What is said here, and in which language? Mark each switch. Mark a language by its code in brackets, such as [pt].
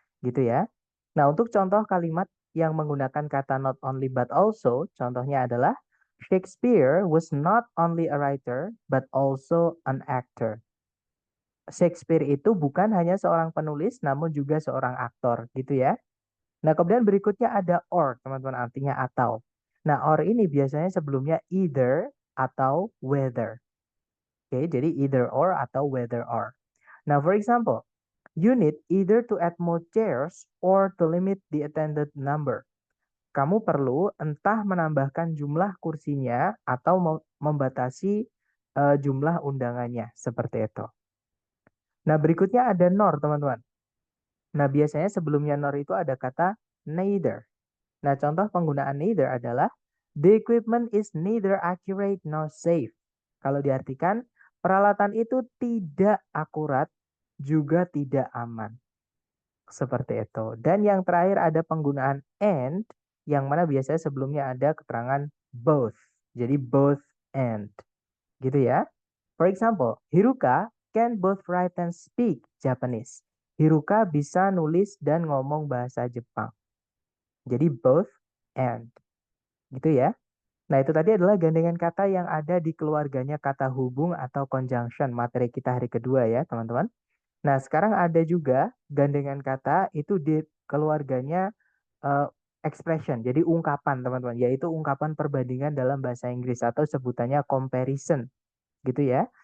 [id] Gitu ya. Nah, untuk contoh kalimat yang menggunakan kata not only but also, contohnya adalah, [en] Shakespeare was not only a writer, but also an actor. [id] Shakespeare itu bukan hanya seorang penulis, namun juga seorang aktor. Gitu ya. Nah, kemudian berikutnya ada or, teman-teman, artinya atau. Nah, or ini biasanya sebelumnya either atau whether. Oke, jadi either or atau whether or. Nah, [en] for example, you need either to add more chairs or to limit the attended number. [id] Kamu perlu entah menambahkan jumlah kursinya atau membatasi jumlah undangannya, seperti itu. Nah, berikutnya ada nor, teman-teman. Nah, biasanya sebelumnya nor itu ada kata neither. Nah, contoh penggunaan neither adalah [en] the equipment is neither accurate nor safe. [id] Kalau diartikan, peralatan itu tidak akurat juga tidak aman. Seperti itu. Dan yang terakhir ada penggunaan and, yang mana biasanya sebelumnya ada keterangan both. Jadi both and. Gitu ya. [en] For example, Hiruka can both write and speak Japanese. [id] Hiruka bisa nulis dan ngomong bahasa Jepang. Jadi both and. Gitu ya. Nah, itu tadi adalah gandengan kata yang ada di keluarganya kata hubung atau conjunction, materi kita hari kedua ya, teman-teman. Nah, sekarang ada juga gandengan kata itu di keluarganya eh, expression, jadi ungkapan, teman-teman, yaitu ungkapan perbandingan dalam bahasa Inggris atau sebutannya comparison, gitu ya.